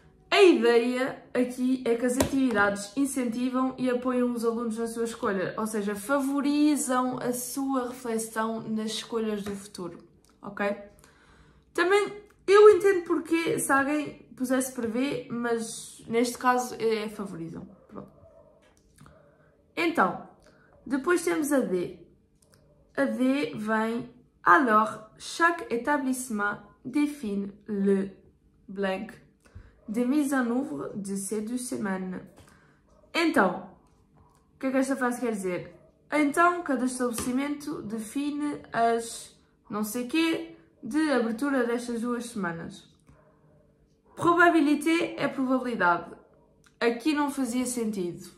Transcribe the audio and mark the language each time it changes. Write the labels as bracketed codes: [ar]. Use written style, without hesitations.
[pt] A ideia aqui é que as atividades incentivam e apoiam os alunos na sua escolha, ou seja, favorizam a sua reflexão nas escolhas do futuro, ok? Também eu entendo porque se alguém pusesse prevê, mas neste caso é favorizam. Pronto. Então, depois temos a D. A D vem: [fr] alors, chaque établissement définit le blank de mise en œuvre de ces 2 semaines. [pt] Então, o que é que esta frase quer dizer? Então, cada estabelecimento define as não sei quê de abertura destas 2 semanas. Probabilité é probabilidade. Aqui não fazia sentido.